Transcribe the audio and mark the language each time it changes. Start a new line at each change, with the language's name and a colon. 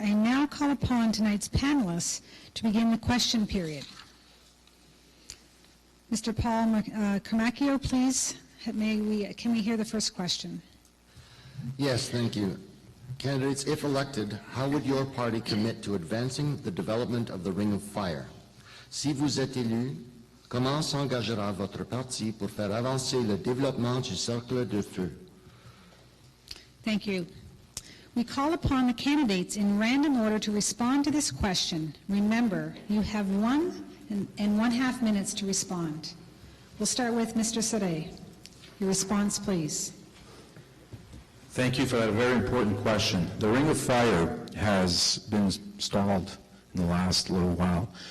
English: I now call upon tonight's panelists to begin the question period. Mr. Paul Carmacchio, please. Can we hear the first question? Yes, thank you. Candidates, if elected, how would your party commit to advancing the development of the Ring of Fire?
French: Si vous êtes élu, comment s'engagera votre parti pour faire avancer le développement du cercle de feu?
English: Thank you. We call upon the candidates in random order to respond to this question. Remember, you have 1.5 minutes to respond. We'll start with Mr. Sade. Your response, please. Thank you for that very important question. The Ring of Fire has been stalled in the last little while.